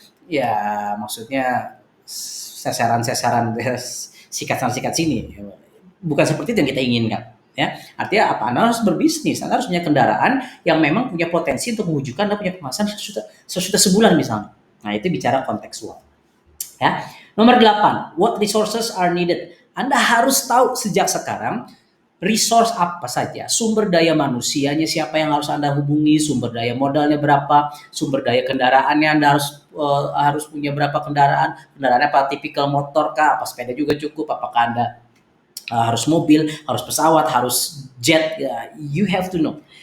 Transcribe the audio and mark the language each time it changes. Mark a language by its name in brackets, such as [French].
[Indonesian] Ya maksudnya sasaran sikat sini. Bukan seperti itu yang kita inginkan. Ya, artinya apa? Anda harus berbisnis, Anda harus punya kendaraan yang memang punya potensi untuk mewujudkan Anda punya penghasilan 100 juta sebulan misalnya. Nah itu bicara kontekstual. Ya. [English] Nomor 8, what resources are needed? [Indonesian] Anda harus tahu sejak sekarang resource apa saja, sumber daya manusianya siapa yang harus Anda hubungi, sumber daya modalnya berapa, sumber daya kendaraannya Anda harus punya berapa kendaraannya apa, tipikal motor kah, apa sepeda juga cukup, apakah Anda harus mobil, harus pesawat, harus jet, ya, you have to know.